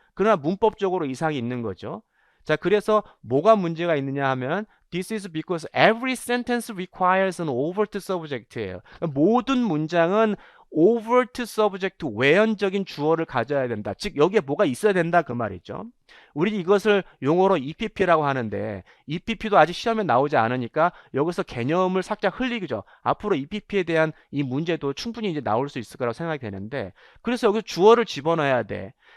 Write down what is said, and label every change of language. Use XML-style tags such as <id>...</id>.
<ko>그러나 문법적으로 이상이 있는 거죠. 자, 그래서 뭐가 문제가 있느냐 하면</ko> <en>This is because every sentence requires an overt subject</en> <ko>예요. 모든 문장은 overt subject, 외연적인 주어를 가져야 된다. 즉 여기에 뭐가 있어야 된다 그 말이죠. 우리 이것을 용어로 EPP라고 하는데 EPP도 아직 시험에 나오지 않으니까 여기서 개념을 살짝 흘리죠. 앞으로 EPP에 대한 이 문제도 충분히 이제 나올 수 있을 거라고 생각이 되는데, 그래서 여기 주어를 집어넣어야 돼.</ko>